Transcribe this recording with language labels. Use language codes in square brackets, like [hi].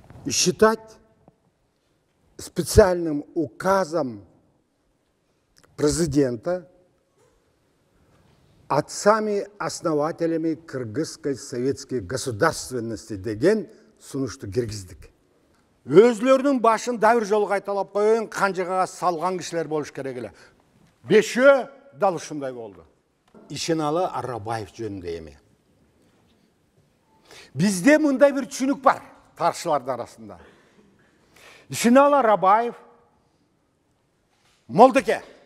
[ru] Считать специальным указом президента отцами-основателями кыргызской советской государственности [ky] деген сунушту киргиздик. Өзлөрүнүн башын да бир жолу кайталап коеюн, канжыгага салган кишилер болуш керек эле. Бешөө дал ушундай болду. Ишеналы Арабаев жөнүндө эми. Бизде мындай бир түшүнүк бар тарыхчылардын арасында. Ишеналы Арабаев Молдеке.